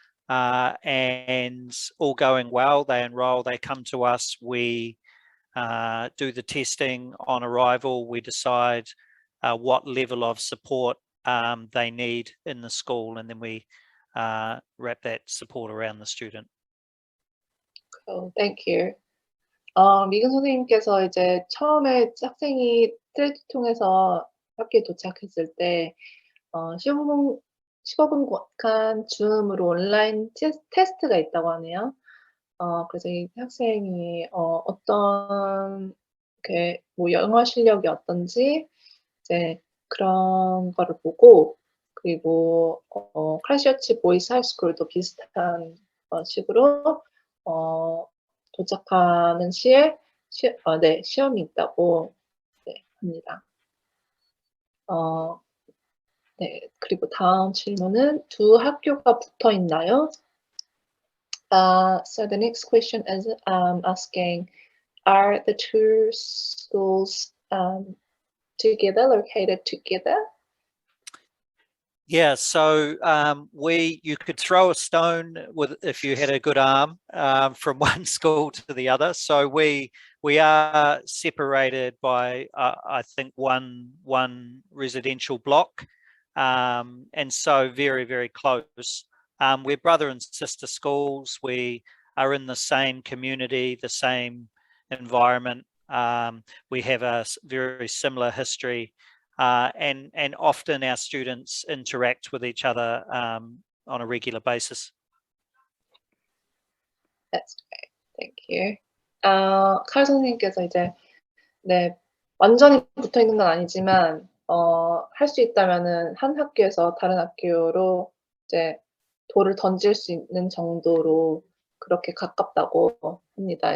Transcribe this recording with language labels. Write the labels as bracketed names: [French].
[English] And all going well, they enroll, they come to us, we do the testing on arrival, we decide what level of support they need in the school, and then we wrap that support around the student. Cool, thank you. [Korean] 미근 선생님께서 이제 처음에 학생이 트레이드 통해서 학교에 도착했을 때 15분간 줌으로 온라인 테스트가 있다고 하네요. 그래서 이 학생이 어떤 뭐 영어 실력이 어떤지 이제 그런 거를 보고, 그리고 크라이스처치 보이스 하이스쿨도 비슷한 식으로 도착하는 시에 시험이 있다고 합니다. 네, 그리고 다음 질문은 두 학교가 붙어 있나요? [English] So the next question is asking, are the two schools located together? Yeah, so you could throw a stone if you had a good arm from one school to the other. So we are separated by I think one residential block, and so very, very close. We're brother and sister schools. We are in the same community, the same environment. We have a very similar history. And often our students interact with each other on a regular basis. That's great. Thank you. [Korean] 칼 선생님께서 이제 완전히 붙어 있는 건 아니지만 할 수 있다면은 한 학교에서 다른 학교로 이제 돌을 던질 수 있는 정도로 그렇게 가깝다고 합니다.